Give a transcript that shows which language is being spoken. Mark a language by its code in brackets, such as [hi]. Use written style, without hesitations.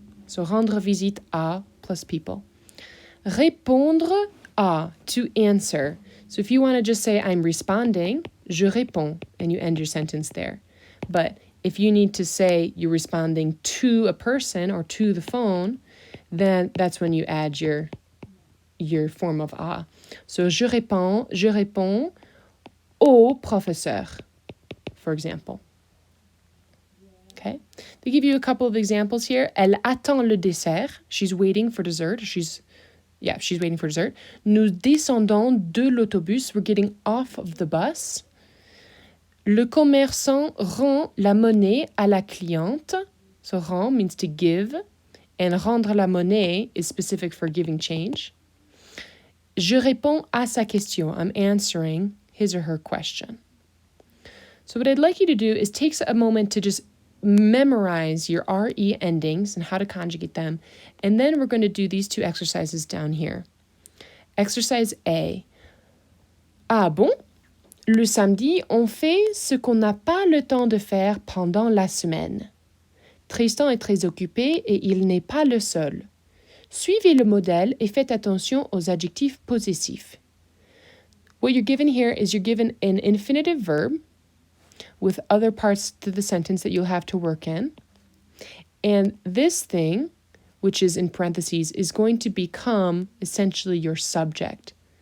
[en] So [fr] rendre visite à [en] plus people. [fr] Répondre à, [en] to answer. So if you want to just say I'm responding, [fr] je réponds, [en] and you end your sentence there. But if you need to say you're responding to a person or to the phone, then that's when you add your form of à. [fr] So je réponds au professeur, [en] for example. Okay. They give you a couple of examples here. [fr] Elle attend le dessert. [en] She's waiting for dessert. She's waiting for dessert. [fr] Nous descendons de l'autobus. [en] We're getting off of the bus. [fr] Le commerçant rend la monnaie à la cliente. [en] So rend means to give. And [fr] rendre la monnaie [en] is specific for giving change. [fr] Je réponds à sa question. [en] I'm answering his or her question. So what I'd like you to do is take a moment to just memorize your RE endings and how to conjugate them. And then we're going to do these two exercises down here. Exercise A. [fr] Ah bon? Le samedi, on fait ce qu'on n'a pas le temps de faire pendant la semaine. Tristan est très occupé et il n'est pas le seul. Suivez le modèle et faites attention aux adjectifs possessifs. [en] What you're given here is you're given an infinitive verb with other parts to the sentence that you'll have to work in. And this thing, which is in parentheses, is going to become essentially your subject.